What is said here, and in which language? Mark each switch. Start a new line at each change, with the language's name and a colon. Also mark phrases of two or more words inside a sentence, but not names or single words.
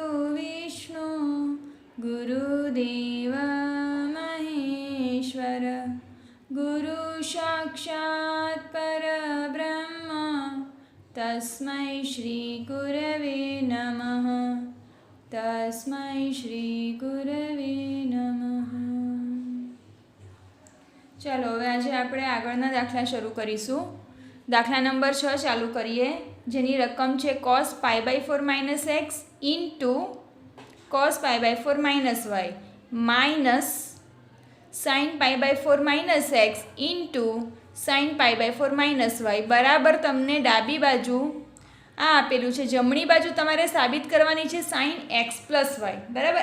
Sanskrit: विष्णु गुरुदेव महेश्वर गुरु साक्षात् परब्रह्म तस्मै श्री गुरवे नमः। तस्मै श्री गुरवे नमः।
Gujarati: चलो હવે આજે આપણે આગળના દાખલા શરૂ કરીશું। દાખલા નંબર 6 ચાલુ કરીએ, જેની રકમ છે cos π/4 - x ઇન્ટુ cos π/4 - y માઇનસ sin π/4 - x ઇન્ટુ sin π/4 - y બરાબર તમને ડાબી બાજુ આ આપેલું છે, જમણી બાજુ તમારે સાબિત કરવાની છે sin x + y બરાબર।